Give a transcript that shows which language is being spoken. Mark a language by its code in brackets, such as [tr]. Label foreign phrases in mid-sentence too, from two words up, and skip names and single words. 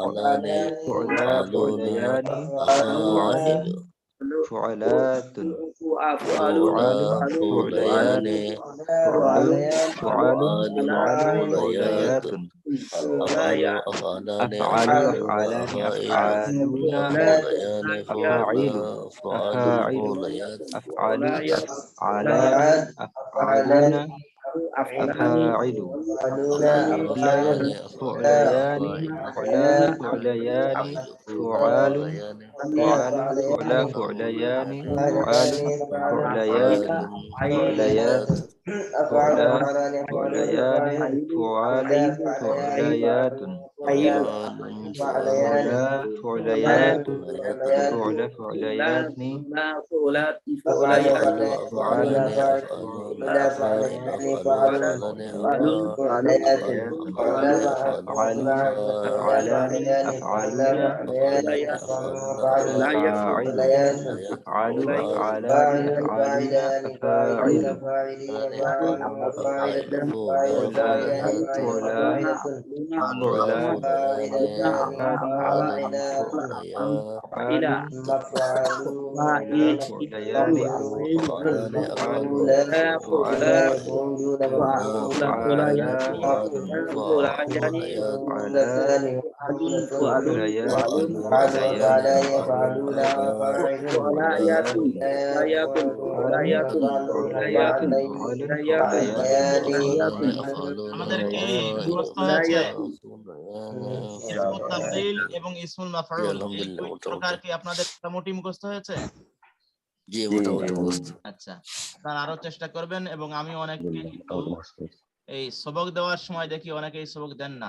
[ar] فعلات فعلان فعال فعليات أفعل أفعلان أفعال أفعلون أفعلان أفائل أفعالون فعليان أفاعيل فعل أفاعل فعليات أفعال أفعالان أفعالون أفاعل أفعلان فعليان فعليان فعلان فعليان فعال فعل فعلا فعليان فعال فعليات فعليات فعلا فعليان فعال فعليات فعال فعل فعلا فعليات فعليات فعل فعليات أفعل أفعلان فعل أفعلون أفائل أفعل أفعلان أفعال فعليات أفعل أفعلون أفعال أفعلان أفعالون أفعلان أفعلون أفائل أفاعل فعليات أفعال فعال أفعالان أفعالون أفاعل أفعال فعلا فعلا فعلا فعلان فعال فعليات فعلا فعليان فعلان فعال أفعلون فعلا فعلان فعلا فعليات فعلا فعليات فعليان فعليات فعل فعليات فعل فعليات [bn] আমাদেরকে [ar] فعليات [bn] মুখস্থ হয়েছে [ar] فعليات اسم التفضيل [bn] এবং ইসমুল জি মাফউল এই আলহামদুলিল্লাহ দুই মোটামুটি প্রকার কি আপনাদের মোটামুটি মুখস্থ হয়েছে? জি মোটামুটি মুখস্থ আচ্ছা, আপনারা আরো চেষ্টা করবেন। এবং আমি অনেককে কিন্তু এই সবক দেওয়ার সময় দেখি অনেকেই সবক দেন না।